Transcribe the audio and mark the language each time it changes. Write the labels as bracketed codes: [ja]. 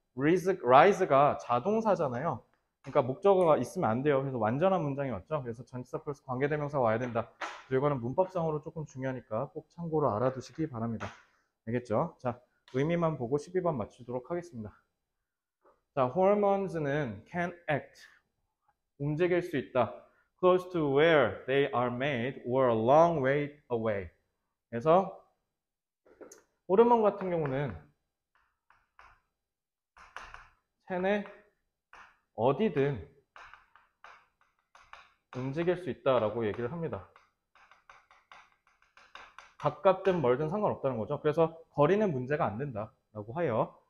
[ko] rise가 자동사잖아요. 그러니까 목적어가 있으면 안 돼요. 그래서 완전한 문장이 왔죠. 그래서 전치사 플러스 관계대명사가 와야 된다. 이거는 문법상으로 조금 중요하니까 꼭 참고로 알아두시기 바랍니다. 알겠죠? 자, 의미만 보고 12번 맞추도록 하겠습니다. 자, hormones는 [en] can act [ko] 움직일 수 있다. [en] close to where they are made or a long way away. [ko] 그래서 호르몬 같은 경우는 체내 어디든 움직일 수 있다라고 얘기를 합니다. 가깝든 멀든 상관없다는 거죠. 그래서 거리는 문제가 안 된다라고 해요.